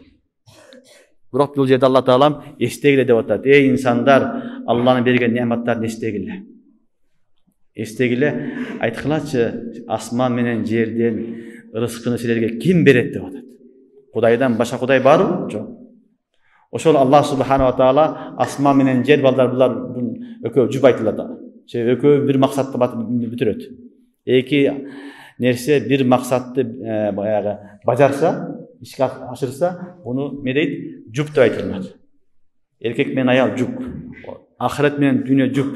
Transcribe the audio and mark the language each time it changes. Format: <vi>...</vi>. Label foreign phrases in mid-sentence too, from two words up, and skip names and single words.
<ky>Бирок бул жерде Алла Таалам эстегиле деп атат. Эй инсандар, Алланын берген неаматтарын эстегиле. Эстегиле, айткылачы, асман менен жерден рызкыны силерге ким берет деп атат. Кудайдан башка Кудай барбы? Жок. Ошол Аллах</ky> <ar>سبحانه وتعالى</ar> <ky>асман менен жер балдар булар экөө жүп айтылат. Экөө бир максатты бүтүрөт. Эки нерсе бир максатты баягы бажарса, ишке ашырса, буну эмне дейт? Жүп деп айтылат. Эркек менен аял жүп. Ахирет менен дүйнө жүп.</ky>